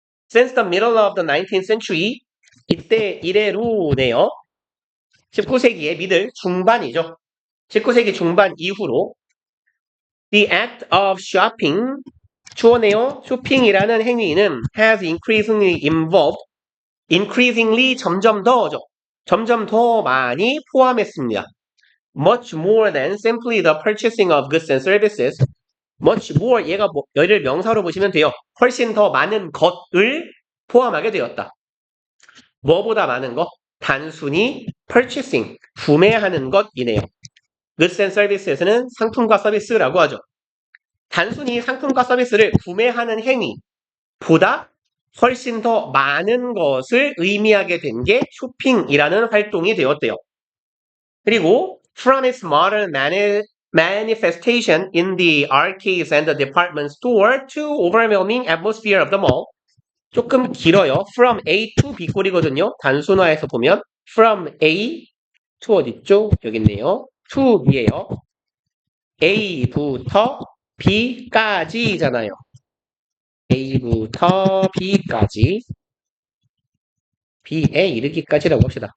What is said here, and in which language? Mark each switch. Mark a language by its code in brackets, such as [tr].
[en] Since the middle of the 19th century, [ko] 이때 이래로네요. 19세기의 미들 중반이죠. 19세기 중반 이후로 [en] The act of shopping, [ko] 주어네요. 쇼핑이라는 행위는 [en] has increasingly involved, [ko] increasingly 점점 더죠. 점점 더 많이 포함했습니다. [en] Much more than simply the purchasing of goods and services. [ko] Much more, 얘를 명사로 보시면 돼요. 훨씬 더 많은 것을 포함하게 되었다. 뭐보다 많은 것? 단순히 purchasing, 구매하는 것이네요. Goods and services는 상품과 서비스라고 하죠. 단순히 상품과 서비스를 구매하는 행위보다 훨씬 더 많은 것을 의미하게 된 게 쇼핑이라는 활동이 되었대요. 그리고 [en] from its modern manifestation in the arcades and the department store to overwhelming atmosphere of the mall. [ko] 조금 길어요. From A to B 꼴이거든요. 단순화해서 보면 from A to 어딨죠? 여기 있네요. to B예요. A부터 B까지잖아요. A부터 B까지. B에 이르기까지라고 합시다.